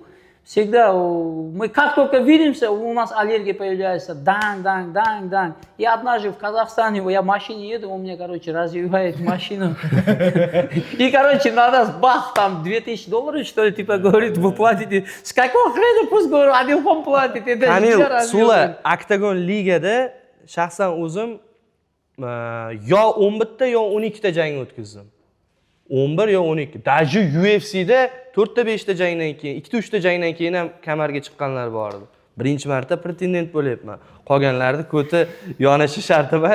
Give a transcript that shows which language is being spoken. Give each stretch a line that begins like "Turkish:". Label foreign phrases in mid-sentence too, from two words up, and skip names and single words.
Russian: Всегда, мы как только видимся, у нас аллергия появляется, дан. И однажды в Казахстане, я в машине еду, он мне, короче, развивает машину. И, короче, надо, бах, там, $2000, что ли, типа, говорит, вы платите. С какого хрена, пусть, говорю, Адилхон платит.
Uzbek: Kamil, Sula, Oktagon ligada shaxsan o'zim yo 11 ta yo 12 ta jang o'tkazdim. 11 yo 12. Даже UFC'da 4 ta 5 ta jangdan keyin, 2 ta 3 ta jangdan keyin ham kamarga chiqqanlar bor edi. Birinchi marta pretendent bo'lyapman. Qolganlarni ko'ti yonashi shart emas.